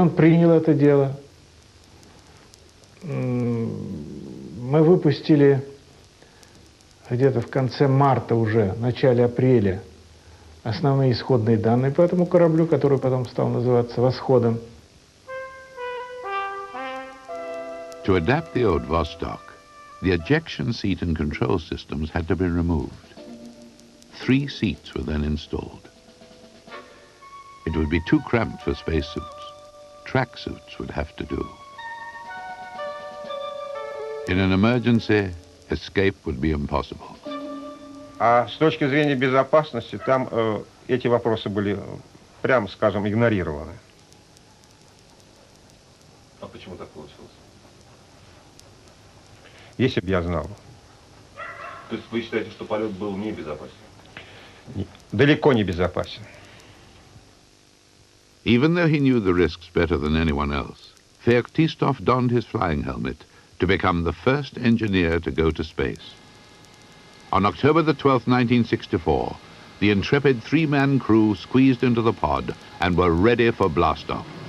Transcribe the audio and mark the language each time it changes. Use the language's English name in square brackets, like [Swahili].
[Russian] Он принял это дело. Мы выпустили где-то в конце марта уже, в начале апреля, основные исходные данные по этому кораблю, который потом стал называться «Восходом». [English] To adapt the old Vostok, the ejection seat and control systems had to be removed. 3 seats were then installed. It would be too cramped for spacesuits. Tracksuits would have to do. In an emergency, escape would be impossible. [Russian] А с точки зрения безопасности, там эти вопросы были, прямо скажем, игнорированы. А почему так получилось? Если бы я знал. То есть вы считаете, что полет был небезопасен? Далеко не безопасен. [English] Even though he knew the risks better than anyone else, Feoktistov donned his flying helmet to become the first engineer to go to space. On October the 12th, 1964, the intrepid three-man crew squeezed into the pod and were ready for blastoff.